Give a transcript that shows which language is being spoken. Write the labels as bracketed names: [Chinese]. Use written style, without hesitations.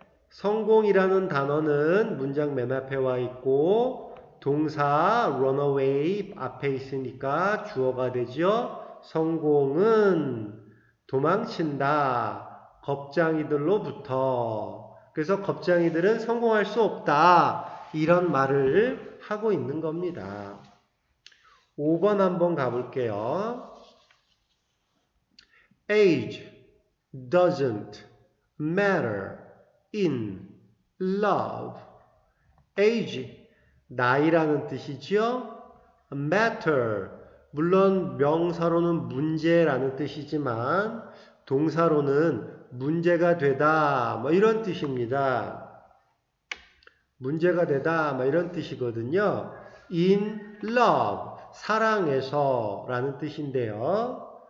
[Korean] 성공이라는 단어는 문장 맨 앞에 와 있고 동사 runaway 앞에 있으니까 주어가 되죠. 성공은 도망친다. 겁쟁이들로부터. 그래서 겁쟁이들은 성공할 수 없다. 이런 말을 하고 있는 겁니다. 5번 한번 가볼게요. [English] Age doesn't matter in love. [Korean] age, 나이라는 뜻이지요. matter, 물론 명사로는 문제라는 뜻이지만 동사로는 문제가 되다, 뭐 이런 뜻입니다. 문제가 되다, 뭐 이런 뜻이거든요. [English] in love, [Korean] 사랑에서 라는 뜻인데요.